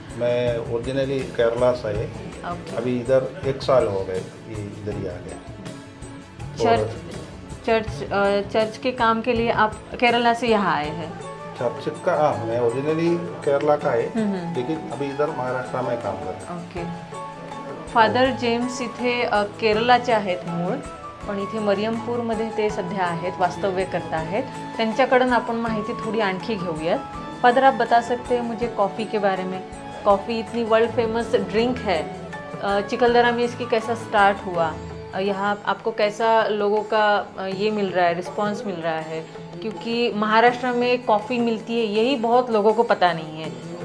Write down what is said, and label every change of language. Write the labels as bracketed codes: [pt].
[hi] मैं ओरिजिनली केरला से है। अभी इधर 1 साल हो गए इधर ही आ गए। चर्च के काम के लिए आप केरला से यहाँ आए हैं? चर्च का मैं ओरिजिनली केरला का है, लेकिन अभी इधर महाराष्ट्र में काम कर रहा हूँ। ओके। [mr] फादर जेम्स इथे केरलाचे आहेत मूळ, पण इथे मरियमपूरमध्ये ते सध्या आहेत, वास्तव्य करत आहेत। त्यांच्याकडून आपण माहिती थोड़ी आणखी घेऊयात। [hi] फादर, आप बता सकते हैं मुझे कॉफ़ी के बारे में? कॉफ़ी इतनी वर्ल्ड फेमस ड्रिंक है, चिखलदरा में इसकी कैसा स्टार्ट हुआ, यहाँ आपको कैसा लोगों का ये मिल रहा है, रिस्पांस मिल रहा है? क्योंकि महाराष्ट्र में कॉफ़ी मिलती है यही बहुत लोगों को पता नहीं है।